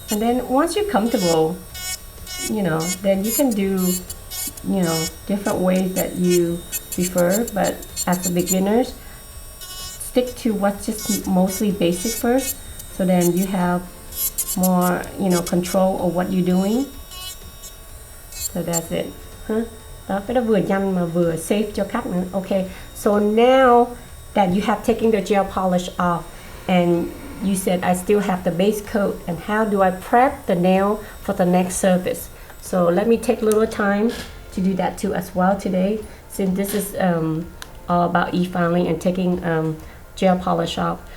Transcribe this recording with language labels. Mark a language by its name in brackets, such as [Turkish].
[English] And then once you're comfortable, you know, then you can do, you know, different ways that you prefer. But as a beginners, stick to what's just mostly basic first, so then you have more, you know, control of what you're doing. So that's it. [Vietnamese] Đó, cái đó vừa nhanh mà vừa safe cho khách nữa. [English] Okay, so now that you have taken the gel polish off and you said I still have the base coat, and how do I prep the nail for the next surface? So let me take a little time to do that too as well today, since this is all about e-filing and taking gel polish off.